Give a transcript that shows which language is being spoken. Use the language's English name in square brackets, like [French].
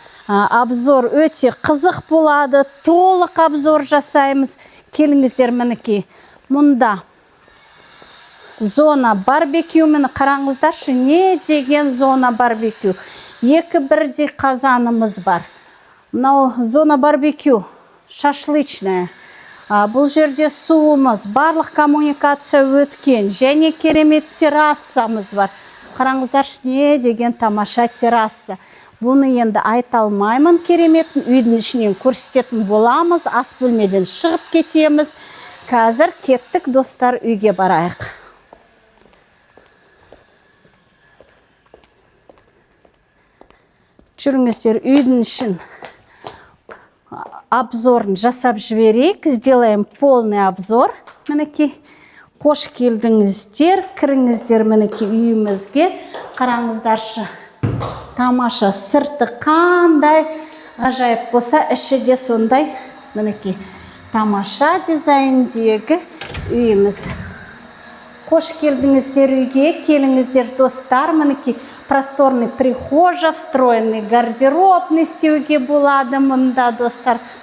[Kazakh] Обзор өте қызық болады. Толық обзор жасаймыз. Келіңіздер мінекей. Мұнда зона барбекю. Мені қараңыздаршы, не деген зона барбекю. Екі бірдей қазанымыз бар. Мынау зона барбекю, шашлычная. Бұл жерде суымыз, барлық коммуникация өткен, және керемет террасамыз бар. Қараңыздар, не деген тамаша терраса. Бұны енді айта алмаймын кереметін, үйдің ішінен көрсететін боламыз, ас бөлмеден шығып кетеміз. Қазір кеттік достар, үйге барайық. Жүріңіздер, үйдің ішін обзорын жасап жіберейік. [Russian] Сделаем полный обзор. [Kazakh] Мінекей, қош келдіңіздер, кіріңіздер мінекей үйімізге. Қараңыздаршы, тамаша сырты қандай ғажайып болса, іші де сондай. Мінекей, тамаша дизайндегі үйіміз. Қош келдіңіздер үйге, келіңіздер достар. Мінекей, [Russian] просторный прихожа, встроенный гардеробный [Kazakh] істеуге болады мұнда достар.